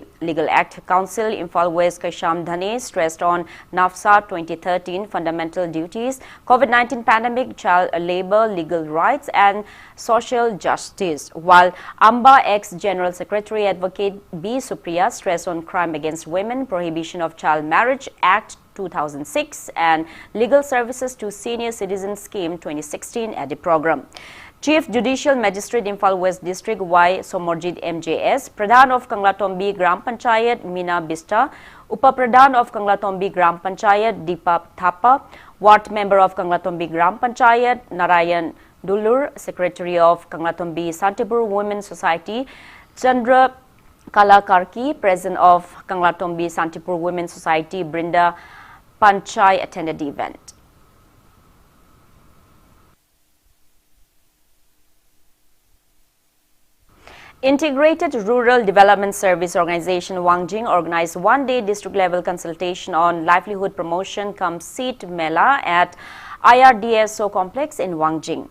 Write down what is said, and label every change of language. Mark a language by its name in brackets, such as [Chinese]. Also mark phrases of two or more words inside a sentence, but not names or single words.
[English] Legal Act Council Imphal West Kaisham Dhane stressed on NAFSA 2013 fundamental duties, COVID-19 pandemic, child labor, legal rights and social justice, while AMBA ex-General Secretary Advocate B. Supriya stressed on crime against women, prohibition of child marriage Act 2006 and Legal Services to Senior Citizens Scheme 2016 at the program. Chief Judicial Magistrate Imphal West District Y. Somorjit MJS, Pradhan of Kangla-Tombi Gram Panchayat Meena Bista, Upa-Pradhan of Kangla-Tombi Gram Panchayat Deepa Thapa, Ward Member of Kangla-Tombi Gram Panchayat Narayan Dulur, Secretary of Kangla-Tombi Santipur Women's Society Chandra Kalakarki, President of Kangla-Tombi Santipur Women's Society Brinda Panchai attended the event. Integrated Rural Development Service Organization Wangjing organized one-day district-level consultation on livelihood promotion cum seed mela at IRDSO complex in Wangjing.